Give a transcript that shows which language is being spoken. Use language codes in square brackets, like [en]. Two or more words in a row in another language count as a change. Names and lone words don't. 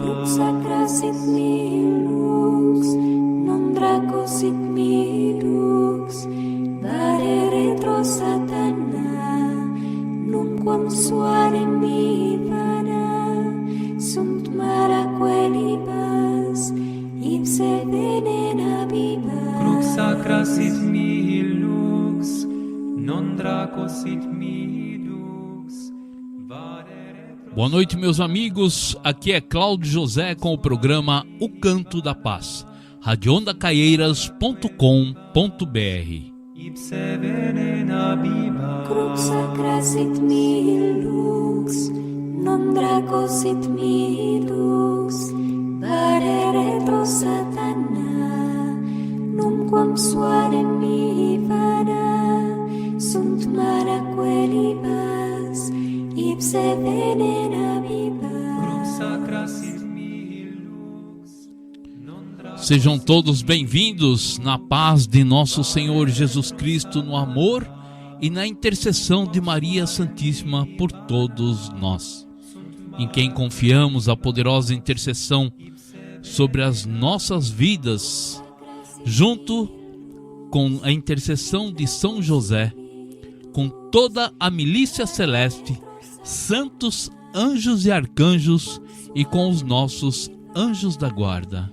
[la] Crux sacra sit mihi lux, non draco sit mihi dux, vare retro satana, numquam suare mihi vana, sunt maraque libas, ipse venena bibas. Crux sacra sit mihi lux, non draco sit mihi dux, vare retro... [pt] Boa noite, meus amigos. Aqui é Cláudio José com o programa O Canto da Paz, radioondacaieiras.com.br. [la] Ipse venena bibas. Crux sacra sit mihi lux, non draco sit mihi dux, vare retro satana, numquam suare mihi vana, sunt maraque libas, ipse venena bibas. Crux sacra sit mihi lux, non draco... [pt] Sejam todos bem-vindos na paz de nosso Senhor Jesus Cristo, no amor e na intercessão de Maria Santíssima por todos nós, em quem confiamos a poderosa intercessão sobre as nossas vidas, junto com a intercessão de São José, com toda a milícia celeste, santos, anjos e arcanjos e com os nossos anjos da guarda.